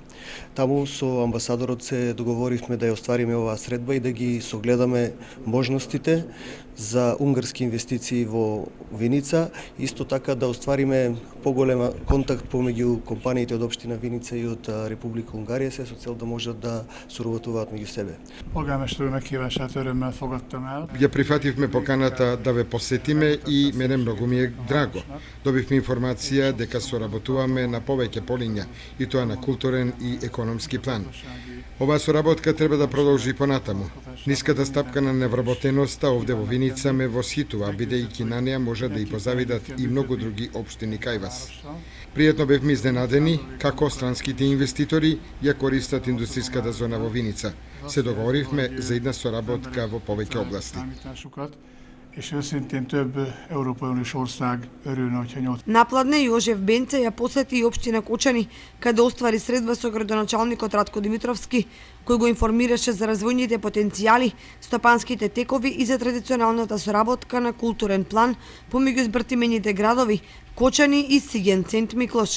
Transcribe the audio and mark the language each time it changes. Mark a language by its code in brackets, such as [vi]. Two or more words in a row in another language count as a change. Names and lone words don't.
[mk] Таму со амбасадорот се договоривме да ја оствариме оваа средба и да ги согледаме можностите за унгарски инвестиции во Виница, исто така да оствариме поголема контакт помеѓу компаниите од општина Виница и од Република Унгарија, се со цел да можат да соработуваат меѓу себе. [hu] Polgármester meghívását örömmel fogadtam el. [mk] Ја прифативме поканата да ве посетиме и мене многу ми е драго. Добивме информација дека соработуваме на повеќе полиња, и тоа на културен и економски план. Оваа соработка треба да продолжи понатаму. Ниската стапка на невработеноста овде во Виница ме восхитува, бидејќи на неа може да и позавидат и многу други општини кај вас. Пријатно бевме изненадени како странските инвеститори ја користат индустријската зона во Виница. Се договоривме за една соработка во повеќе области. [hu] És őszintén több Európai Uniós ország örülne, hogyha nyolc. [mk] Напладне Јожеф Бенце ја посети и општина Кочани, каде оствари средба со градоначалникот Радко Димитровски, кој го информираше за развојните потенцијали, стопанските текови и за традиционалната соработка на културен план помеѓу избртимените градови Кочани и Сиген Сент Миклош.